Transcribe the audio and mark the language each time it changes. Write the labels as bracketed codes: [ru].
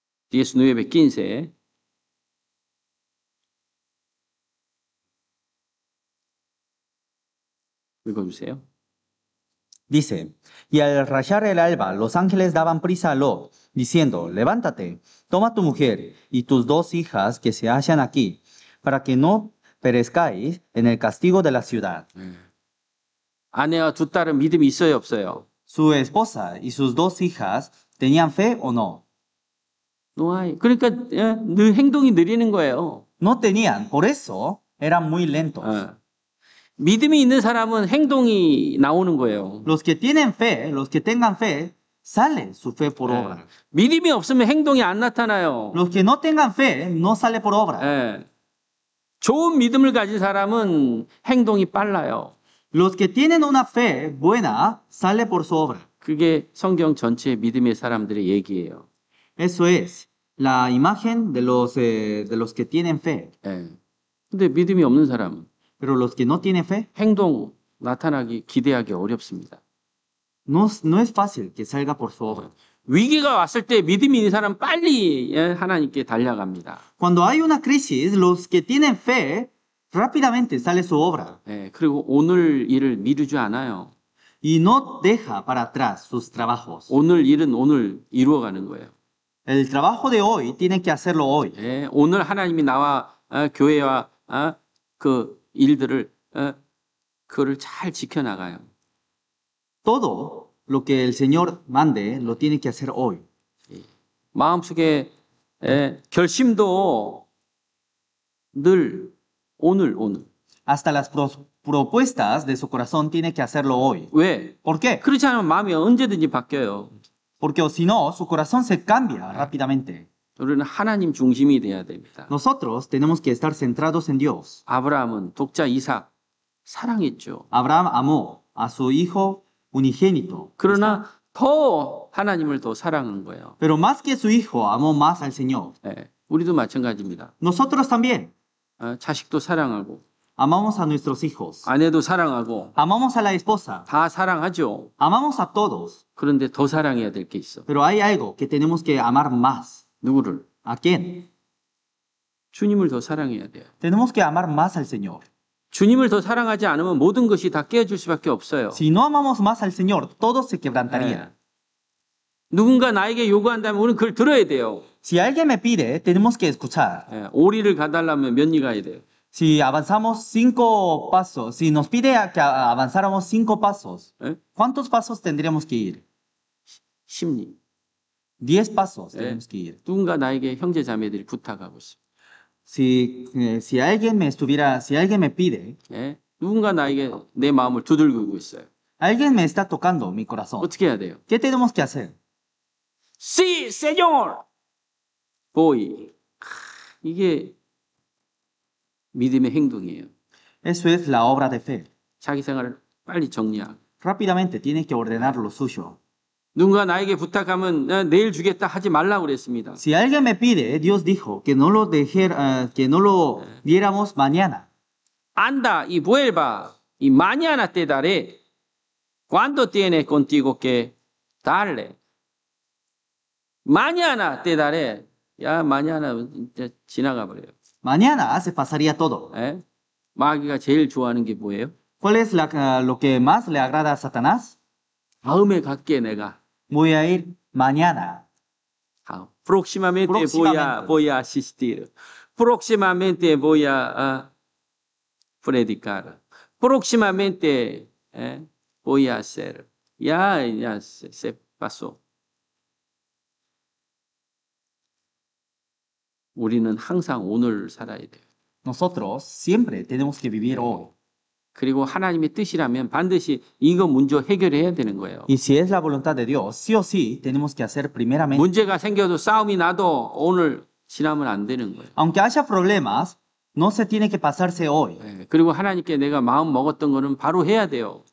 [ko] (19, 15) 읽어주세요. [es] dice, y al rayar el alba, los ángeles daban prisa a Lot, diciendo, levántate, toma tu mujer y tus dos hijas que se hallan aquí, para que no perezcáis en el castigo de la ciudad. [ko] 아내와 두 딸은 믿음이 있어요, 없어요? [es] Su esposa y sus dos hijas tenían fe o no. No hay. [ko] 그러니까 늘 행동이 느리는 거예요. [es] No tenían, por eso eran muy lentos. [ko] 믿음이 있는 사람은 행동이 나오는 거예요. [es] Los que tienen fe, los que tengan fe, sale su fe por obra. [ko] 믿음이 없으면 행동이 안 나타나요. [es] Los que no tengan fe, no sale por obra. [ko] 좋은 믿음을 가진 사람은 행동이 빨라요. [es] Los que tienen una fe buena, sale por su obra. [ko] 그게 성경 전체의 믿음의 사람들의 얘기예요. [es] Eso es la imagen de los que tienen fe. [ko] 근데 믿음이 없는 사람은 [es] Pero los que no tienen fe, [ko] 행동 나타나기 기대하기 어렵습니다. [es] no es fácil que salga por su obra. [ko] 위기가 왔을 때 믿음이 있는 사람 빨리 하나님께 달려갑니다. [es] Cuando hay una crisis, los que tienen fe rápidamente sale su obra [ko] 그리고 오늘 일을 미루지 않아요. [es] y no deja para atrás sus trabajos. [ko] 오늘 일은 오늘 이루어가는 거예요. [es] El trabajo de hoy tiene que hacerlo hoy. [ko] 오늘 하나님이 나와 교회와 그 일들을 그거를 잘 지켜나가요. [es] Todo lo que el Señor mande lo tiene que hacer hoy. [ko] 마음속에 결심도 늘 오늘 [es] Hasta las propuestas de su corazón tiene que hacerlo hoy. [ko] 왜? [es] ¿Por qué? [ko] 그렇지 않으면 마음이 언제든지 바뀌어요. [es] Porque o si no, su corazón se cambia rápidamente. [ko] 우리는 하나님 중심이 돼야 됩니다. [es] Nosotros tenemos que estar centrados en Dios. [ko] 아브라함은 독자 이삭 사랑했죠. [es] Abraham amó a su hijo unigénito, [ko] 그러나 더 하나님을 더 사랑한 거예요. [es] pero más que su hijo, amó más al Señor. [ko] 예, 우리도 마찬가지입니다. [es] Nosotros también [ko] 자식도 사랑하고 [es] amamos a nuestros hijos, [ko] 아내도 사랑하고 [es] amamos a la esposa, [ko] 다 사랑하죠. [es] amamos a todos, [ko] 그런데 더 사랑해야 될 게 있어. [es] pero hay algo que tenemos que amar más. [ko] 누구를? [es] ¿A quién? [ko] 주님을 더 사랑해야 돼요. [es] Tenemos que amar más al Señor. [ko] 주님을 더 사랑하지 않으면 모든 것이 다 깨어질 수밖에 없어요. [es] Si no amamos más al Señor, todo se quebrantaría. [ko] 예. 누군가 나에게 요구한다면 우리는 그걸 들어야 돼요. [es] Si alguien me pide, tenemos que escuchar. [ko] 예, 오리를 가달라면 몇 리 가야 돼요? [es] Si avanzamos 5 pasos, si nos pide que avanzáramos 5 pasos, [ko] 예? [es] ¿cuántos pasos tendríamos que ir? [ko] 10리. [es] 10 pasos [ko] 예. [es] tenemos que ir. [ko] 누군가 나에게 형제 자매들이 부탁하고 있어. [es] Si alguien me pide, [ko] 예? 누군가 나에게 내 마음을 두들기고 있어요. [es] alguien me está tocando mi corazón, [ko] 어떻게 해야 돼요? [es] ¿qué tenemos que hacer? Sí, señor. [ko] 보이. 이게 믿음의 행동이에요. [es] Eso es la obra de fe. [ko] 자기 생활을 빨리 정리하고. [es] Rápidamente tiene que ordenar lo suyo. [ko] 누군가 나에게 부탁하면 내일 주겠다 하지 말라고 그랬습니다. [es] Si alguien me pide, Dios dijo que no lo diéramos mañana. Anda y vuelva y mañana te daré. ¿Cuándo tienes contigo que darle? Mañana te daré. [ko] 야, mañana 이제 지나가 버려요. [es] Mañana se pasaría todo. [ko] 예? 마귀가 제일 좋아하는 게 뭐예요? [es] ¿Cuál es lo que más le agrada a Satanás? [ko] 다음에 갈게 내가. [es] Voy a ir mañana. Próximamente voy a asistir. Próximamente voy a predicar. Próximamente voy a hacer. Ya se pasó. [ko] 우리는 항상 오늘 살아야 돼요. [es] Nosotros siempre tenemos que vivir hoy. [ko] 그리고 하나님의 뜻이라면 반드시 이거 문제 해결해야 되는 거예요. [es] Y si es la voluntad de Dios, sí o sí tenemos que hacer primeramente. [ko] 문제가 생겨도 싸움이 나도 오늘 지나면 안 되는 거예요. [es] Aunque haya problemas, no se tiene que pasarse hoy. [ko] 그리고 하나님께 내가 마음 먹었던 거는 바로 해야 돼요.